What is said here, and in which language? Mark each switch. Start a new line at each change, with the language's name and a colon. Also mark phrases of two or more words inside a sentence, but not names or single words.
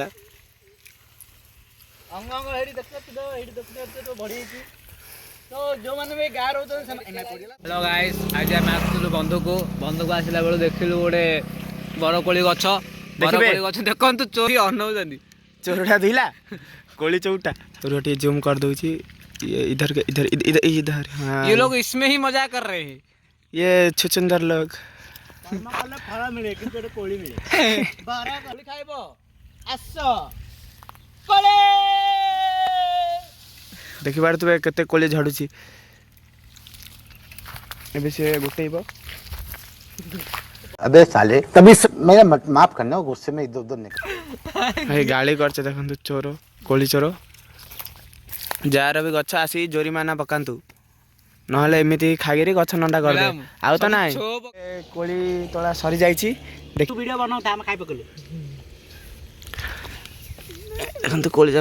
Odia: ଅଙ୍ଗ ଅଙ୍ଗ ହେଇଠି ଦେଖୁଛ ବଢିଯାଇଛି। ତ ଯୋଉମାନେ ବି ଗାଁ ରହୁଛନ୍ତି ସେମାନେ।
English: hello guys,
Odia: ଆଜି ଆମେ ଆସିଥିଲୁ ବନ୍ଧୁକୁ ଆସିଲା ବେଳୁ ଦେଖିଲୁ ଗୋଟେ ବରକୋଳି ଗଛ। ବରକୋଳି ଗଛ ଦେଖନ୍ତୁ, ଚୋରି ଅନଉଛନ୍ତି। ଚୋରଟା ଧୋଇଲା କୋଳି ଚଉଟା। ଟିକେ ଜୁମ୍ କରିଦଉଛି,
Hindi: इधर हाँ, ये लोग इसमें ही मजा कर रहे हैं। ये छुचुंदर लोग।
Odia: ଫଳ ମିଳେ କିନ୍ତୁ ଗୋଟେ କୋଳି ମିଳେ। ବରକୋଳି ଖାଇବ ଆସ କୋଳି। ଦେଖିପାରୁଥିବେ କେତେ କୋଳି ଝଡୁଛି। ଏବେ ସେ ଗୋଟେଇବ।
Hindi: अबे साले तभी मेरा माफ करना गुस्से में इधर उधर निकल।
Odia: ଭାଇ ଗାଳି କରୁছে, ଦେଖନ୍ତୁ କୋଳି ଚୋର। ଯାହାର ବି ଗଛ ଆସି ଜୋରିମାନା ପକାନ୍ତୁ, ନହେଲେ ଏମିତି ଖାଇକିରି ଗଛ ନଣ୍ଡା କରିଦେ। ଆଉ ତ ନାହିଁ। କୋଳି ତୋଳା ସରିଯାଇଛି। ଭିଡିଓ ବନାଉଥା, ଆମେ ଖାଇ ପକେଇଲୁ ଦେଖନ୍ତୁ କୋଳି ଯାକ